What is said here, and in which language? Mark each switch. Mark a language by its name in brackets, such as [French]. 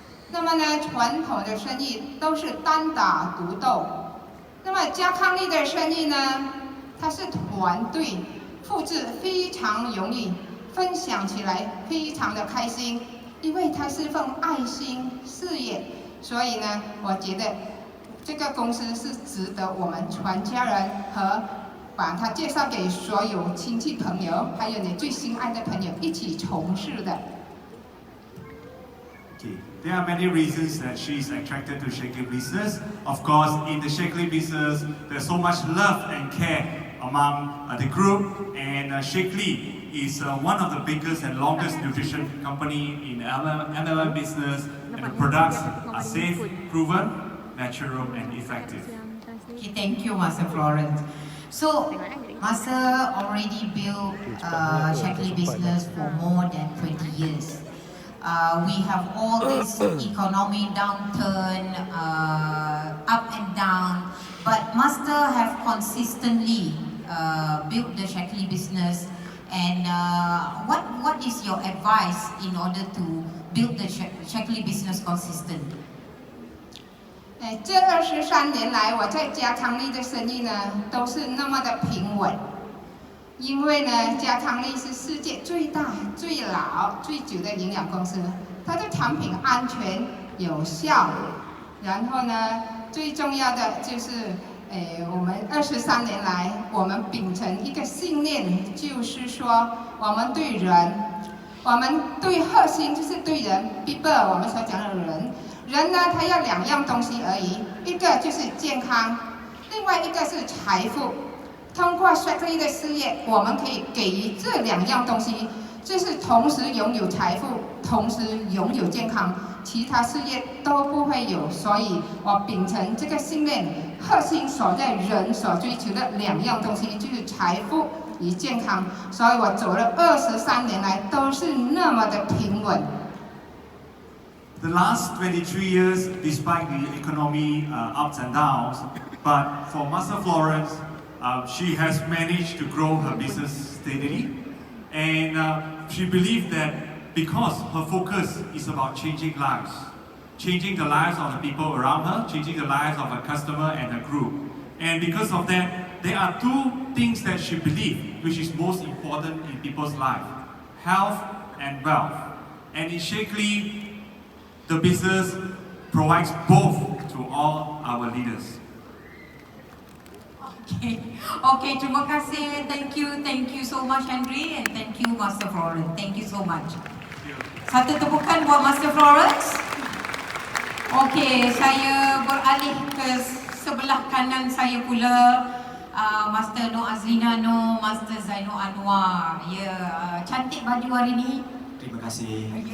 [Chinese] 那么呢，传统的生意都是单打独斗，那么家康利的生意呢，它是团队，复制非常容易，分享起来非常的开心，因为它是份爱心事业，所以呢，我觉得这个公司是值得我们全家人和把它介绍给所有亲戚朋友，还有你最心爱的朋友一起从事的。 [English] Okay. There are many reasons that she is attracted to Shaklee business. Of course, in the Shaklee business, there's so much love and care among the group, and Shaklee is one of the biggest and longest nutrition company in MLM business, and the products are safe, proven, natural, and effective. Okay, thank you, Master Florence. So, Master already built Shaklee business for more than 20 years. We have all this economic downturn, up and down, but Master have consistently built the Shaklee business. And what is your advice in order to build the Shaklee business consistent? [Chinese] 这23年来，我在家康利的生意呢，都是那么的平稳。因为呢，家康利是世界最大、最老、最久的营养公司，它的产品安全有效。然后呢，最重要的就是，我们23年来，我们秉承一个信念，就是说，我们对人，我们对核心就是对人 people， 我们所讲的人，人呢，他要2样东西而已，一个就是健康，另外一个是财富。通过 Shaklee 的事业，我们可以给予这2样东西，就是同时拥有财富，同时拥有健康，其他事业都不会有。所以我秉承这个信念，核心所在人所追求的2样东西就是财富与健康。所以我走了23年来都是那么的平稳。 [English] The last 23 years, despite the economy ups and downs, but for Master Florence, she has managed to grow her business steadily, and she believes that because her focus is about changing lives, changing the lives of the people around her, changing the lives of her customer and her group. And because of that, there are 2 things that she believes which is most important in people's life: health and wealth. And in Shaklee, the business provides both to all our leaders. [Malay] Okay, terima kasih. [English] Thank you so much Henry, and thank you Master Florence. Thank you so much. [Malay] Satu tepukan buat [English] Master Florence. [Malay] Okay, saya beralih ke sebelah kanan saya pula. Master Nur Azlina Nur, Master Zainul Anwar. Cantik baju hari ni. Terima kasih.